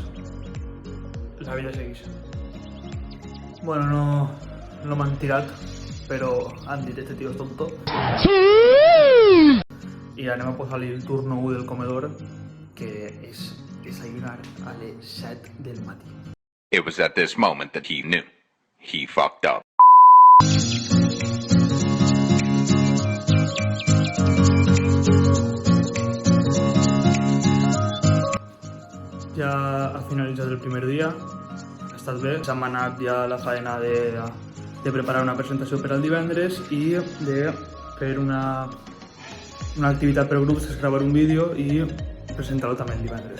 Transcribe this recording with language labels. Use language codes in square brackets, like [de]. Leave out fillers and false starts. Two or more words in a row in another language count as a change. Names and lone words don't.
[ca] La vida segueix. Bueno, no m'han tirat, però han dit [es] este tío es tonto. [ca] I anem a posar-li el [es] turno 1 del comedor, [ca] que és desayunar a les 7 del matí. [en] It was at this moment that he knew. He fucked up. [ca] Ja ha finalitzat el primer dia, ha estat bé. S'ha manat ja la faena de preparar una presentació per al divendres i de fer una activitat per grups, és gravar un vídeo i presentar-lo també el divendres.